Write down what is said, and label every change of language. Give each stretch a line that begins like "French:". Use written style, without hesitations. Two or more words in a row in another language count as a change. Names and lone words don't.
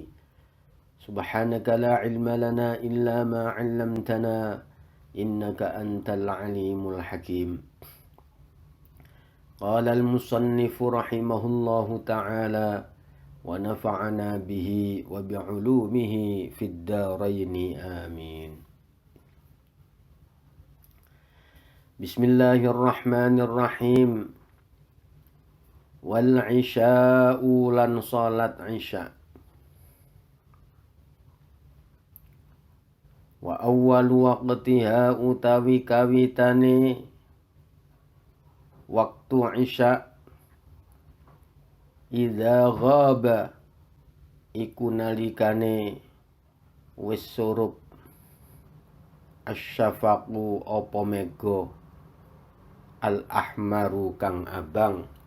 Arabic: سبحانك لا علم لنا إلا ما علمتنا إنك أنت العليم الحكيم. قال المصنف رحمه الله تعالى ونفعنا به وبعلومه في الدارين آمين. بسم الله الرحمن الرحيم. والعشاء
Javanese: lan salat isya.
Arabic: وأول وقتها
Javanese: utawi kawitane waktu isya
Arabic: إذا غاب
Javanese: iku nalikane wis surup asyafaqu apa mega al-ahmaru kang abang.